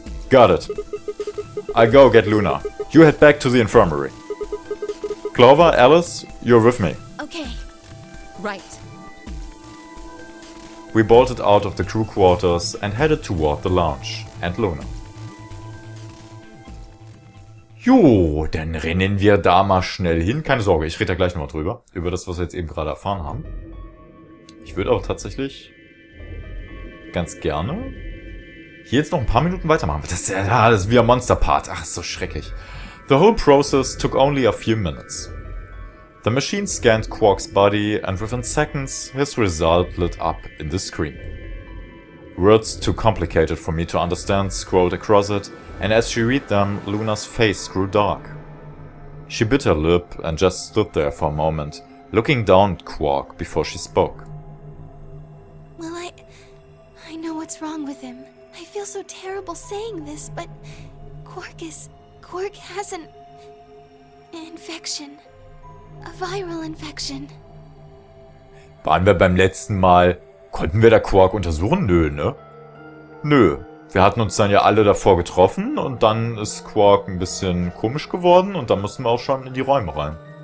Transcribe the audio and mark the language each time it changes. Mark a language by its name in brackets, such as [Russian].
[English] Got it. I go get Luna. You head back to the infirmary. Clover, Alice, you're with me. Okay. Right. We bolted out of the crew quarters and headed toward the lounge and Luna. [German] Jo, dann rennen wir da mal schnell hin. Keine Sorge, ich rede da gleich nochmal drüber. Über das, was wir jetzt eben gerade erfahren haben. Ich würde aber tatsächlich ganz gerne hier jetzt noch ein paar Minuten weitermachen. Das ist wieder Monster-Part. Ach, ist so schrecklich. [English] The whole process took only a few minutes. The machine scanned Quark's body and within seconds his result lit up in the screen. Words too complicated for me to understand scrolled across it, and as she read them, Luna's face grew dark. She bit her lip and just stood there for a moment, looking down at Quark before she spoke. Well, I know what's wrong with him. I feel so terrible saying this, but Quark has an infection. A viral infection. [German] Waren wir beim letzten Mal... Konnten wir da Quark untersuchen? Nö, ne? Nö. Wir hatten uns dann ja alle davor getroffen und dann ist Quark ein bisschen komisch geworden und dann mussten wir auch schon in die Räume rein.